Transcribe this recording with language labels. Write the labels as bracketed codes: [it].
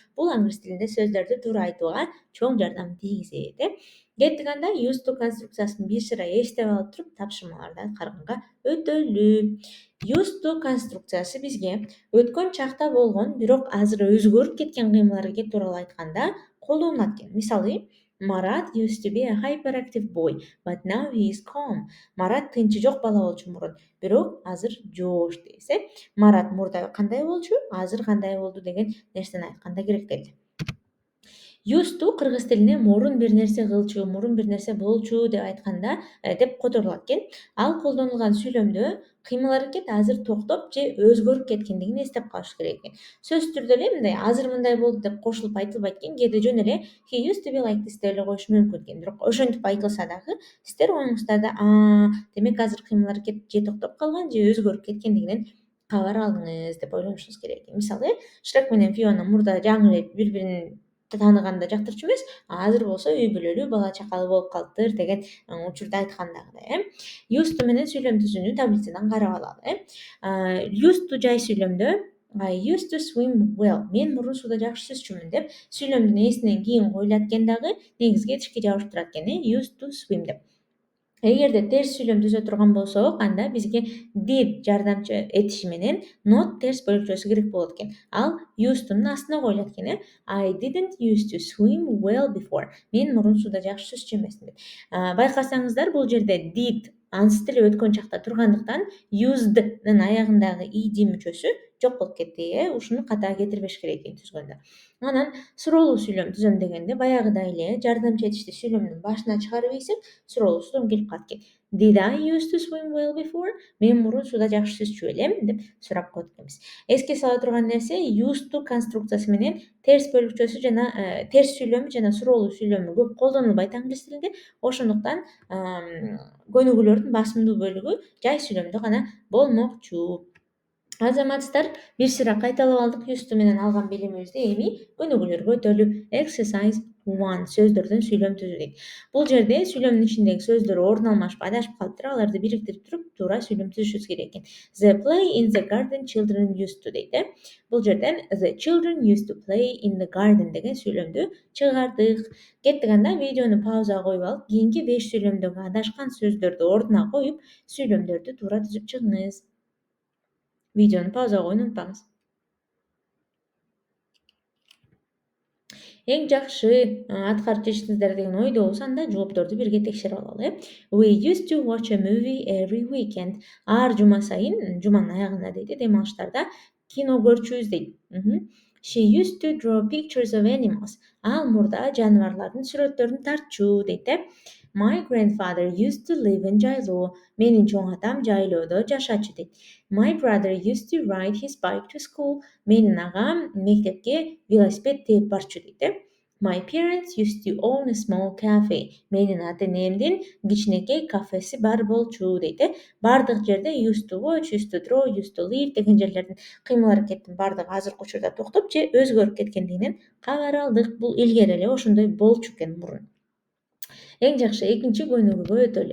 [ky] Бул англис тилинде сөздөрдү туура айтууга чоң жардам тийгизет. Кеттик анда used to конструкциясын бир сыра эстеп алып туруп тапшырмаларды аткарганга өтөлү. Used to конструкциясы бизге өткөн чакта болгон, бирок азыр өзгөрүп кеткен кыймыл аракет тууралуу айтканда колдонулат экен. [en] Мисалы, Марат used to be a hyperactive boy, but now he is calm. [ky] Марат тынчы жок бала болчу мурун, бирок азыр жоош дейбиз. Марат мурда кандай болчу, азыр кандай болду деген нерсени айтканда керектелди. Used to кыргыз тилинде мурун бир нерсе кылчу, мурун бир нерсе болчу деп айтканда деп которулат экен. Ал колдонулган сүйлөмдө кыймыл аракет азыр токтоп же өзгөрүп кеткендигин эстеп калыш керек экен. Сөзсүз түрдө эле мындай азыр мындай болду деп кошулуп айтылбайт экен. Кээде жөн эле [en] he used to be like this [ky] деп эле коюш мүмкүн экен. Бирок ошентип айтылса дагы сиздер оюңуздарда демек азыр кыймыл аракет же токтоп калган же өзгөрүп кеткендигинен кабар алдыңыз деп ойлонушуңуз керек экен. Мисалы, Шрек менен Фиона мурда жаңы эле бири-бирин тааныганда жактырчу эмес, азыр болсо үй бүлөлүү, бала чакалуу болуп калыптыр деген учурда айткандагыдай. Used to менен сүйлөм түзүүнү таблицадан карап алалы. [en] Used to [ky] жай сүйлөмдө [en] I used to swim well. [ky] Мен мурун сууда жакшы сүзчүмүн деп сүйлөмдүн ээсинен кийин коюлат экен дагы, негизги тишке жабыштырат экен. [en] Used to swim деп. [ky] Эгерде терс сүйлөм түзө турган болсок, анда бизге did жардамчы этиши менен not терс бөлүкчөсү керек болот экен. Ал used to'нун астына коюлат экен. [en] I didn't used to swim well before. [ky] Мен мурун сууда жакшы сүзчү эмесмин деп. Байкасаңыздар, бул жерде did ансыз тили өткөн чакта тургандыктан used'нын аягындагы id мүчөсү жок болуп кетти. Ушуну ката кетирбеш керек экен түзгөндө. Анан суроолуу сүйлөм түзөм дегенде баягыдай эле жардамчы этишти сүйлөмдүн башына чыгарып ийсек, суроолуу сүйлөм келип калат экен. [en] Did I used to swim well before? [ky] Мен мурун сууда жакшы сүзчү белем деп сурап коет экенбиз. Эске сала турган нерсе, used to конструкциясы менен терс бөлүкчөсү жана терс сүйлөмү жана суроолуу сүйлөмү көп колдонулбайт англис тилинде. Ошондуктан көнүгүүлөрдүн басымдуу бөлүгү жай сүйлөмдө гана болмокчу. Азаматсыздар, бир сыра кайталап алдык used to менен алган билимибизди. Эми көнүгүүлөргө өтөлү. Exercise 1 сөздөрдөн сүйлөм түзүү дейт. Бул жерде сүйлөмдүн ичиндеги сөздөр ордун алмашып, адашып калыптыр. Аларды бириктирип туруп, туура сүйлөм түзүшүбүз керек экен. [en] The play in the garden children used to [ky] дейт. Бул жерден [en] the children used to play in the garden [ky] деген сүйлөмдү чыгардык. Кеттик анда видеону паузага коюп алып, кийинки 5 сүйлөмдөгү адашкан сөздөрдү ордуна коюп, сүйлөмдөрдү туура түзүп чыгыңыз. Видеону паузага коюуну унутпаңыз. Эң жакшы аткарып жетиштиңиздер деген ойдобуз. Анда жоопторду бирге текшерип алалы. [en] We used to watch a movie every weekend. [ky] Ар жума сайын, жуманын аягында дейт, дем алыштарда кино көрчүбүз дейт. [en] She used to draw pictures of animals. [ky] Ал мурда жаныбарлардын сүрөттөрүн тартчу дейт. [en] My grandfather used to live in Жайлоо. [ky] Менин чоң атам жайлоодо жашачу дейт. [en] My brother used to ride his bike to school. [ky] Менин агам мектепке велосипед тээп барчу дейт. [en] My parents used to own a small cafe. [ky] Менин ата-энемдин кичинекей кафеси бар болчу дейт. Бардык жерде used to watch, used to draw, used to live деген жерлердин кыймыл аракеттин бардыгы азыркы учурда токтоп же өзгөрүп кеткендигинен кабар алдык. Бул илгери эле ошондой болчу экен мурун. Эң жакшы экинчи көнүгүүгө өтөлү.